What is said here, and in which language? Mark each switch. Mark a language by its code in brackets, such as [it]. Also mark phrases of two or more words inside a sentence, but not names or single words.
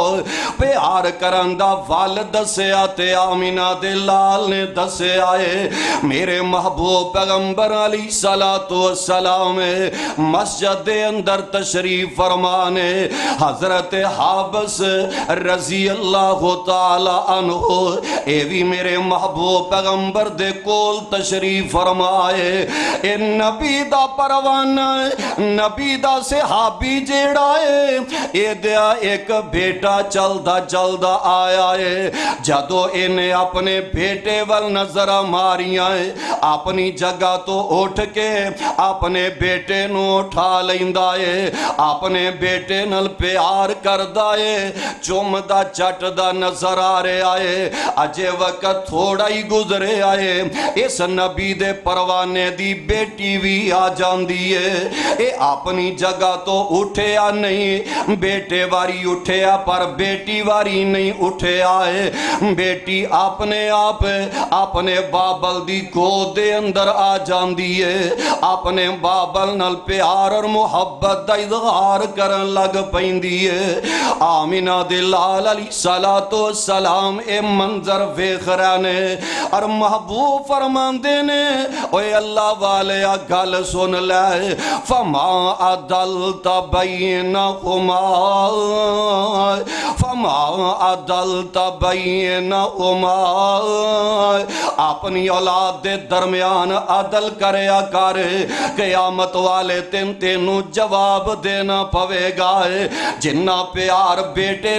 [pa] پیار کرن دا ول دسیا تے آمنہ دے لال نے دسیا ہے. میرے محبوب پیغمبر [ar] عليه الصلاة والسلام [pa] مسجد دے اندر تشریف فرمانے، حضرت حابس [ar] رضي الله تعالى عنه [pa] اے بھی میرے محبوب پیغمبر دے کول تشریف فرمائے. اے نبی دا پروانہ، نبی دا صحابی جیہڑا ہے، اے دیا ایک بیٹا چلدا چلدا آیا ہے. جدوں انہیں اپنے بیٹے ول نظر ماریاں ہے، اپنی جگہ تو اٹھ کے اپنے بیٹے نوں اٹھا لیندا ہے، اپنے بیٹے نال پیار کردا ہے، چمدا چٹدا نظر آ رہا ہے. اجے وقت تھوڑا ہی گزرے آئے، اس اس نبی دے پروانے دی بیٹی بھی آ جاندی ہے اے اپنی جگہ تو اٹھیا نہیں بیٹے واری اٹھیا پر بیٹی واری نہیں اٹھیا ہے بیٹی اپنے آپ اپنے بابل دی گود دے اندر آ جاندی ہے اپنے بابل نال پیار اور محبت دا اظہار کرن لگ پیندی ہے آمینہ دے لال [ar] علیہ السلام [pa] اے منظر ویکھ رہے نے اور محبوب فرماندے نے اوے اللہ والے گل سن لے [ar] فما عدلت بینہما [pa] اپنی اولاد دے درمیان عدل کریا کر قیامت والے دن تینوں جواب دینا پوے گا جنہ پیار بیٹے